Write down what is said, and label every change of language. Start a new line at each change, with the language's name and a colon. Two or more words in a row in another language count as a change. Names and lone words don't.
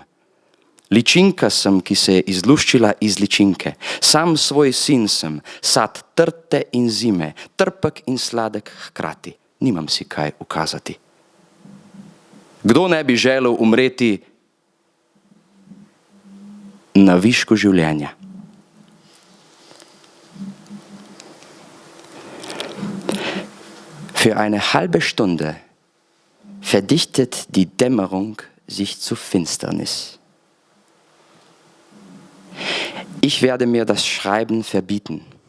Slovenian: Ličinka sem, ki se je izluščila iz ličinke. Sam svoj sin sem, sad trte in zime, trpek in sladek hkrati. Nimam si kaj ukazati. Kdo ne bi želel umreti na višku življenja?
German: Für eine halbe Stunde verdichtet die Dämmerung sich zu Finsternis. Ich werde mir das Schreiben verbieten.